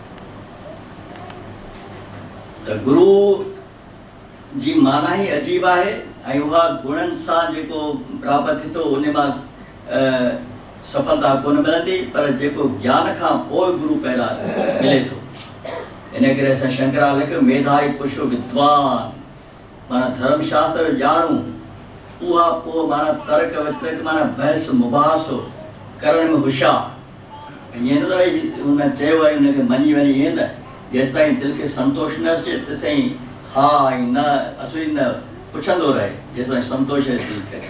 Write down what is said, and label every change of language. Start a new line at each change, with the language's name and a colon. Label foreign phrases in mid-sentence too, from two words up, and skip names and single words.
Sindhi: त गुरू जी माना ई अजीब आहे ऐं उहा गुणनि सां जेको प्राप्त थिए थो उन मां सफलता कोन मिलंदी, पर जेको ज्ञान खां पोइ गुरू पैदा मिले थो। इन करे असां शंकरा लिखियो
Sanskrit: मेधाई पुरुषो विद्वान,
Sindhi: माना धर्मशास्त्र ॼाणू, उहा पोइ माना तर्क वितर्क माना बहस मुबाहसो करण में होशियारु। ईअं न उन चयो आहे उनखे मञी वञे, ईअं न, जेसि ताईं दिलि खे संतोष न अचे तेसिताईं हा ऐं न असली न पुछंदो रहे, जेसि ताईं संतोष दिलि खे अचे।